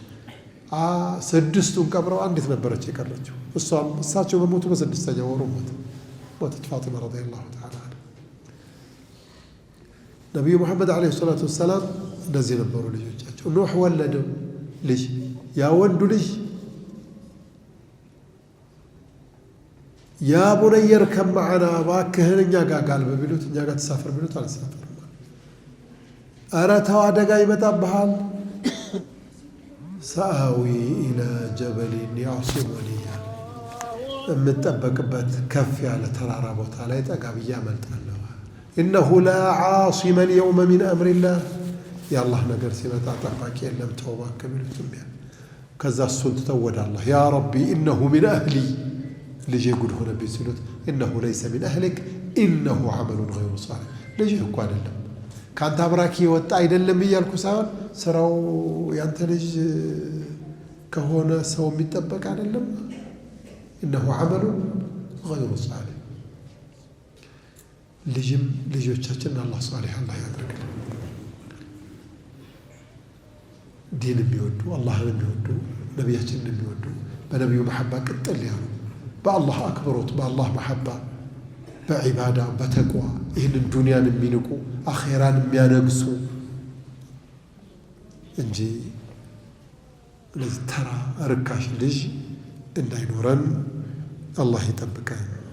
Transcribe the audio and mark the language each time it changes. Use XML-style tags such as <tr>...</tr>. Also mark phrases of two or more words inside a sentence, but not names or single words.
<am>6ቱን ቀብረው አንዲት ነበረች የቀረችው። እሳቸው በሞቱ በ6ኛው ወሩ ሞተች ፋጢማ</am> <ar>رضي الله تعالى عنها።</ar> <am>ነቢዩ ሙሐመድ</am> <ar>عليه الصلاة والسلام</ar> <am>እንደዚህ ነበሩ ልጆቻቸው። ኑሕ ወለደው ልጅ፣ ያ ወንዱ ልጅ</am> <ar>يا بني اركب معنا</ar> <am>እባክህን እኛ ጋር ጋልብ ቢሉት እኛ ጋር ተሳፈር ቢሉት አልተሳፈርም። ኧረ ተው አደጋ ይመጣብሃል</am> <ar>سآوي إلى جبل يعصمني</ar> <am>የምጠበቅበት ከፍ ያለ ተራራ ቦታ ላይ ጠጋብያ አመልጣለሁ</am> <ar>إنه لا عاصم اليوم من أمر الله</ar> <am>የአላህ ነገር ሲመጣ ጠባቂ የለም ተውባ ከሚሉትም ያ ከዛ እሱን ተወደ አላህ</am> <ar>يا ربي إنه من أهلي</ar> <am>ልጄ ጉድ ሆነብኝ ሲሉት</am> <ar>إنه ليس من أهلك إنه عمل غير صالح</ar> <am>ልጄ እኮ አይደለም ካንተ አብራኪ ወጣ አይደለም እያልኩ ሳይሆን ስራው ያንተ ልጅ ከሆነ ሰው የሚጠበቅ አይደለም</am> <ar>إنه عمل غير صالح</ar> <am>ልጅም ልጆቻችን አላህ ሷሊህ አላህ ያድርግልን ዲን የሚወዱ አላህን የሚወዱ ነቢያችንን የሚወዱ በነቢዩ መሐባ ቅጥል ያሉ በአላህ አክብሮት በአላህ መሐባ በዒባዳ በተቋ ይህንን ዱንያን የሚንቁ አኼራን የሚያነግሱ እንጂ ለዚህ ተራ ርካሽ ልጅ እንዳይኖረን አላህ ይጠብቀን</am>